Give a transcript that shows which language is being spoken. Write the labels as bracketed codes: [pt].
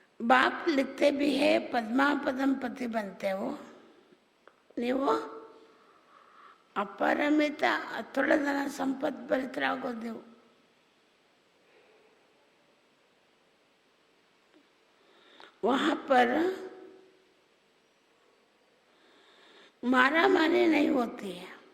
[hi] बाप लिखते भी है पद्मापदम पति बनते हो. [kn] ನೀವು ಅಪರಿಮಿತ ಅತುಳಧನ ಸಂಪತ್ ಭರಿತರಾಗೋದು ನೀವು. [hi] वहाँ पर ಮಾರಾಮಾರಿ नहीं होती है.